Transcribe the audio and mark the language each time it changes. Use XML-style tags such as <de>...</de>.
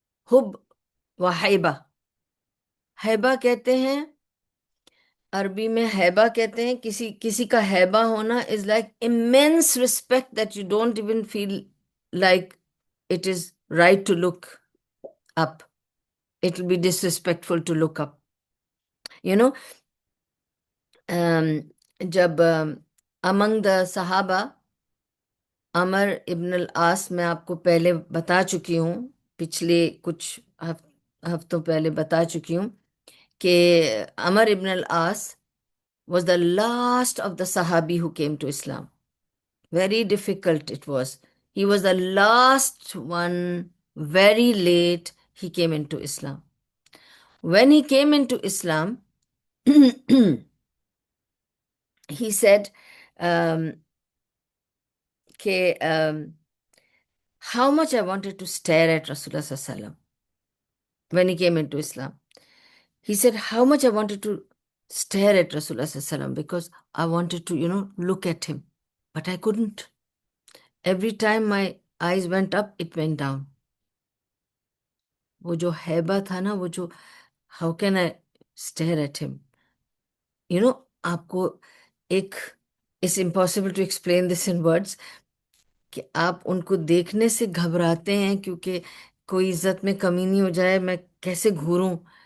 <ur>حب و حیبہ. حیبہ کہتے ہیں، عربی میں حیبہ کہتے ہیں، کسی کسی کا حیبہ ہونا</ur> <en>Is like immense respect that you don't even feel like it is right to look up. It will be disrespectful to look up. You know,</en> <ur>جب</ur> <en>among the</en> <ur>صحابہ، عمر ابن العاص، میں آپ کو پہلے بتا چکی ہوں، پچھلے کچھ ہفتوں پہلے بتا چکی ہوں کہ عمر ابن العاص</ur> <en>was the last of the Sahabi who came to Islam. Very difficult it was. He was the last one, very late he came into Islam. When he came into Islam, he said um, کہ how much I wanted to stare at Rasulullah Sallallahu Alaihi Wasallam when he came into Islam. He said how much I wanted to stare at Rasulullah Sallallahu Alaihi Wasallam because I wanted to, look at him. But I couldn't. Every time my eyes went up, it went down.</en> <ur>وہ جو ہیبہ تھا نا، وہ جو</ur> <en>how can I stare at him?</en> <ur>آپ کو ایک</ur> <en>it's impossible to explain this in words</en> <ur>کہ آپ ان کو دیکھنے سے گھبراتے ہیں کیونکہ کوئی عزت میں کمی نہیں ہو جائے، میں کیسے گھوروں.</ur>